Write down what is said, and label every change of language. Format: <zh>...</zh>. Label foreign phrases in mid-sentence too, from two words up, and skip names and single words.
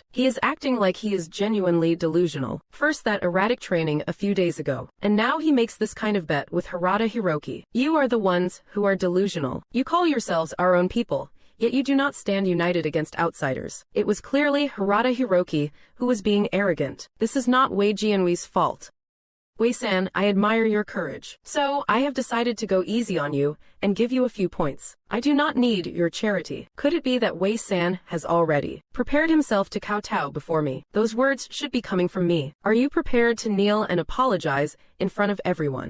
<en>He is acting like he is genuinely delusional. First that erratic training a few days ago, and now he makes this kind of bet with Harada Hiroki. You are the ones who are delusional. You call yourselves our own people, yet you do not stand united against outsiders. It was clearly Harada Hiroki who was being arrogant. This is not Wei Jianwei's fault. Wei-san, I admire your courage. So, I have decided to go easy on you and give you a few points. I do not need your charity. Could it be that Wei-san has already prepared himself to kowtow before me? Those words should be coming from me. Are you prepared to kneel and apologize in front of everyone?</en>